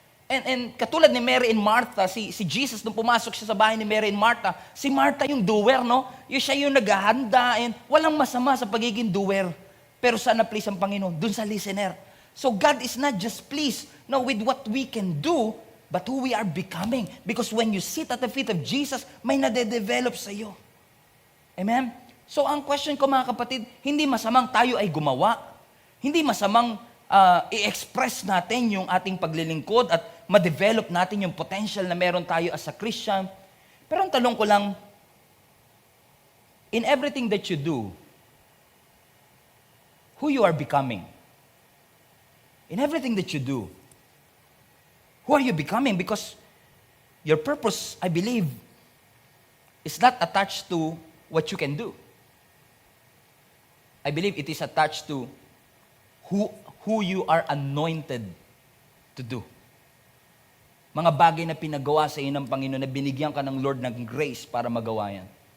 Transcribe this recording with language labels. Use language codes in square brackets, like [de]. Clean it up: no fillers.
[tl] And katulad ni Mary and Martha, si Jesus, nung pumasok siya sa bahay ni Mary and Martha, si Martha yung doer, siya yung naghahanda. And walang masama sa pagiging doer. Pero saan na-please ang Panginoon? Dun sa listener. [en] So God is not just pleased with what we can do, but who we are becoming. Because when you sit at the feet of Jesus, [tl] may nade-develop sa iyo. [en] Amen? [tl] So ang question ko mga kapatid, hindi masamang tayo ay gumawa. Hindi masamang i-express natin yung ating paglilingkod at ma-develop natin yung potential na meron tayo as a Christian. Pero ang tanong ko lang, [en] in everything that you do, who you are becoming? In everything that you do, who are you becoming? Because your purpose, I believe, is not attached to what you can do. I believe it is attached to who you are anointed to do. [tl] Mga bagay na pinagawa sa iyo ng Panginoon na binigyan ka ng Lord ng grace para magawa yan.